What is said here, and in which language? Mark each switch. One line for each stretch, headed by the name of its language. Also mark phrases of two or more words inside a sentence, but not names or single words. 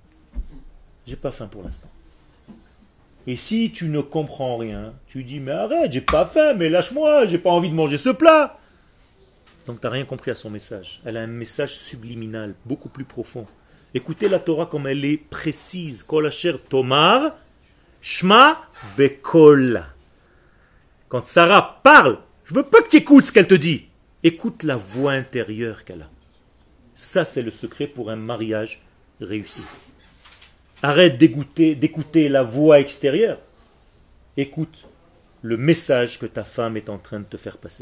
French: J'ai pas faim pour l'instant. Et si tu ne comprends rien, tu dis mais arrête, j'ai pas faim, mais lâche-moi, j'ai pas envie de manger ce plat. Donc tu n'as rien compris à son message. Elle a un message subliminal, beaucoup plus profond. Écoutez la Torah comme elle est précise.
Hebrew: כל אשר תאמר, שמע בקול.
French: Quand Sarah parle, je veux pas que tu écoutes ce qu'elle te dit. Écoute la voix intérieure qu'elle a. Ça, c'est le secret pour un mariage réussi. Arrête d'écouter la voix extérieure. Écoute le message que ta femme est en train de te faire passer.